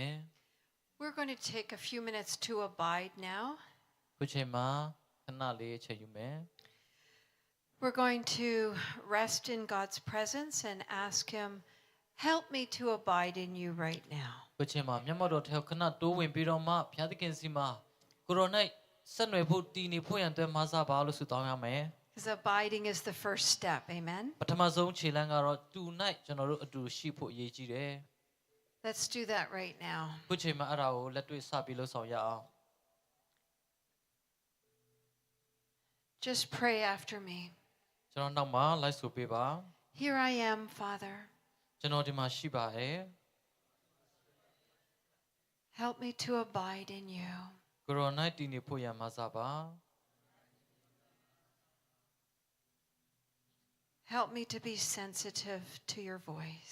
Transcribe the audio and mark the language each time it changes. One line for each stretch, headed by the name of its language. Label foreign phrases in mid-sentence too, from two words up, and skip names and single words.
English: We're going to take a few minutes to abide now.
Burmese: ခုချိန်မှာခဏလေးအချိန်ယူမယ်
English: We're going to rest in God's presence and ask Him, help me to abide in you right now.
Burmese: ခုချိန်မှာမျက်မှောက်တော်ထဲခဏတိုးဝင်ပြီးတော့မှဘုရားသခင်စီမှာကိုရိုနိုင်ဆက်နွယ်ဖို့တည်နေဖို့ရန်အတွက်မဆာပါလို့ဆုတောင်းရမယ်
English: Because abiding is the first step. Amen.
Burmese: ပထမဆုံးခြေလှမ်းကတော့တူနိုင်ကျွန်တော်တို့အတူရှိဖို့အရေးကြီးတယ်
English: Let's do that right now.
Burmese: ခုချိန်မှာအဲ့ဒါကိုလက်တွေ့စပြီးလှုပ်ဆောင်ရအောင်
English: Just pray after me.
Burmese: ကျွန်တော်နောက်မှာလိုက်ဆိုပေးပါ
English: Here I am, Father.
Burmese: ကျွန်တော်ဒီမှာရှိပါတယ်
English: Help me to abide in you.
Burmese: ကိုရိုနိုင်တည်နေဖို့ရန်မဆာပါ
English: Help me to be sensitive to your voice.